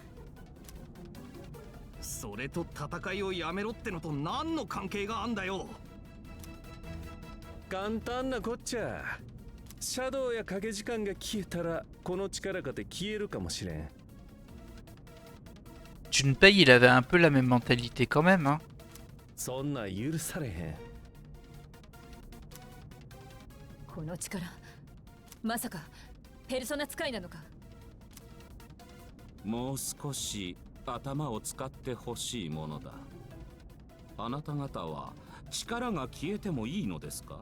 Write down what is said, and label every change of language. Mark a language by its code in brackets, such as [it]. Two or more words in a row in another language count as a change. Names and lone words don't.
[ja] それと戦いをやめろってのと何の関係があんだよ。簡単なこっちゃ。シャドウや影時間が消えたらこの力かで消えるかもしれん。 [fr] Junpei, il avait un peu la même mentalité quand même, hein. [ja] そんな許されへん。この力、まさかペルソナ使いなのか？もう少し頭を使ってほしいものだ。あなた方は力が消えてもいいのですか？